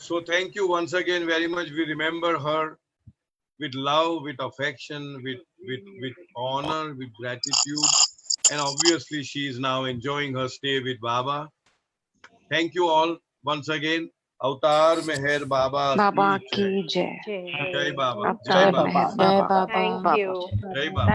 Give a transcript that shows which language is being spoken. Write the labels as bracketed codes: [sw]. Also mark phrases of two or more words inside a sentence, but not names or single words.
[en] So thank you once again very much. We remember her with love, with affection, with honor, with gratitude. And obviously she is now enjoying her stay with Baba. Thank you all once again. Avatar Meher Baba Baba [hi] ki jai. ki jai. Jai Baba. Avatar Jai Baba. Meher Baba. [en] Thank you. [hi] Jai Baba.